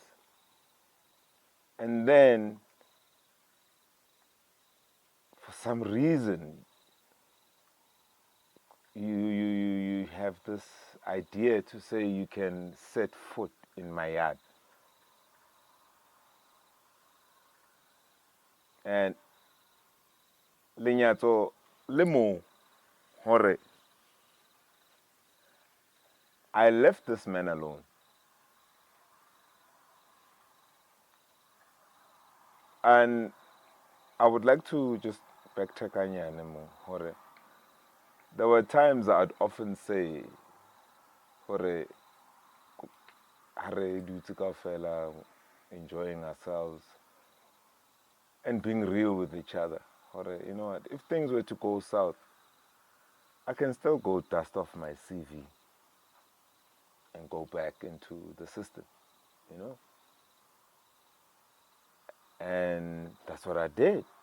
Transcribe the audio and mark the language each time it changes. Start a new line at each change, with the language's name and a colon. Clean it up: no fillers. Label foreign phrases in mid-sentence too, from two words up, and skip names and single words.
English: And then, for some reason, you have this idea to say you can set foot in my yard. And
Southern Sotho: lenyatso le mo hore
English: I left this man alone. And I would like to just backtrack
Southern Sotho: anyane mo hore
English: there were times I'd often say
Southern Sotho: hore hare dutse kaofela
English: enjoying ourselves and being real with each other. Hore, you know what, if things were to go south, I can still go dust off my CV and go back into the system, you know? And that's what I did.